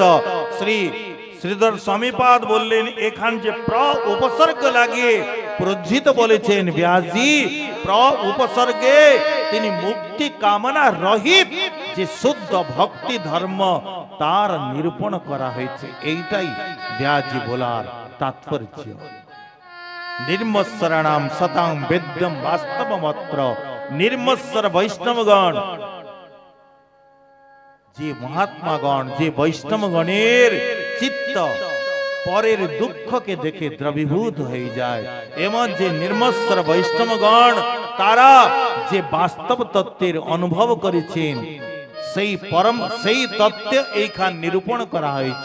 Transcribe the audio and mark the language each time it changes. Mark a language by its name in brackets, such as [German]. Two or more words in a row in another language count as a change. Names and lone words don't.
[Bangla] শ্রী শ্রীধর স্বামীপাদ বললেন এখান যে প্র উপসর্গ লাগিয়ে প্রজ্জিত বলেছেন ব্যাসজি, প্র উপসর্গে তিনি মুক্তি কামনা রহিত যে শুদ্ধ ভক্তি ধর্ম তার নিরূপণ করা হয়েছে। এইটাই ব্যাসজি বলার তাৎপর্য। [Sanskrit] निर्मत्सराणाम सतां वेद्यम वास्तवमत्र। निर्मत्सर वैष्णवगण, [Bangla] যে মহাত্মাগণ, যে বৈষ্ণবগণের চিত্ত পরের দুঃখকে দেখে দ্রবীভূত হয়ে যায়, এমন যে নির্মৎসর বৈষ্ণবগণ তারা যে বাস্তব তত্ত্বের অনুভব করেছেন সেই তত্ত্ব এইখান নিরূপণ করা হয়েছে।